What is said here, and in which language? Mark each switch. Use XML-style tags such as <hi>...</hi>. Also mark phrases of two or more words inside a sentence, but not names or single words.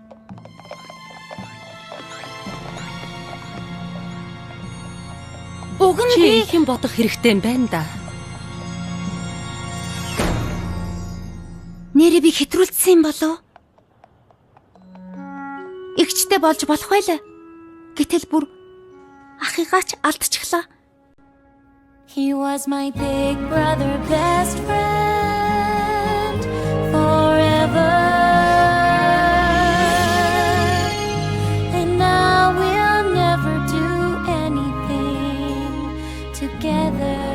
<mn>Уг нь Чи би их юм бодох хэрэгтэй юм байна да. нэрээ би хэтрүүлсэн юм болов? Игчтэй болж болох байлаа. Гэтэл бүр ахыгаач алдчихлаа.</mn> <en>He was my big brother, best friend forever. And now we'll never do anything together.</en>